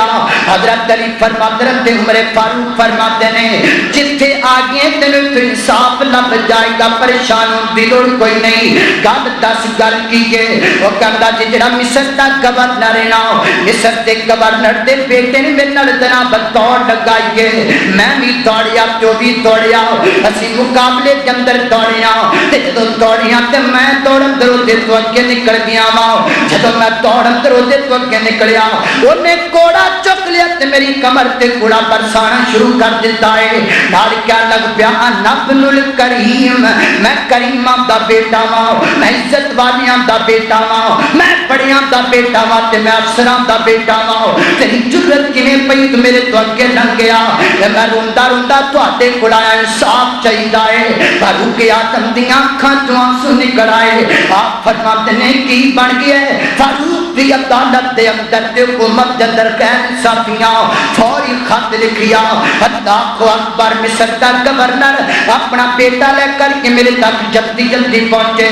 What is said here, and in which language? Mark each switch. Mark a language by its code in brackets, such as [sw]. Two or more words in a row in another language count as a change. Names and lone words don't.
[pa] حضرت علی فرماتے حضرت عمر فاروق فرماتے نے جتھے آگے تینوں تو انصاف لب جائے گا پریشان دی لوڑ کوئی نہیں. گل دس گل کیے وہ کہندا جی جڑا مصر دا گورنر ہے نا مصر دے گورنر دے بیٹے نے میرے نال جناب دوڑ لگائیے میں بھی دوڑیا تو بھی دوڑیا اسی مقابلے کے اندر دوڑیا تے جدوں دوڑیا تے میں دوڑن دے تو اگے نکل گیا وا جدوں میں دوڑن دے تو اگے نکلیا اونے کوڑا چک لیا تے میری کمر تے کوڑا برسانا شروع کر دیتا ہے. نال کیا لگ پیا نبن الکریم میں کریماں دا بیٹا وا میں عزت والیاں دا بیٹا وا میں بڑیاں دا بیٹا وا تے میں افسراں دا بیٹا وا. تیری جرت کیویں پئی تو میرے تو اگے لنگ گیا میں روندا روندا تواڈے کول آیا انصاف چاہیدا ہے. فاروق اعظم دیاں اکھاں چوں آنسو نکل آئے. آپ فرماتے نے کی بن گیا فاروق دی عدالت دے اندر تے حکومت دے اندر غیر انصافیاں فوری خط لکھیا. [ar] اللہ اکبر. [pa] مصر دا گورنر اپنا بیٹا لے کر کے میرے تک جلدی جلدی پہنچے.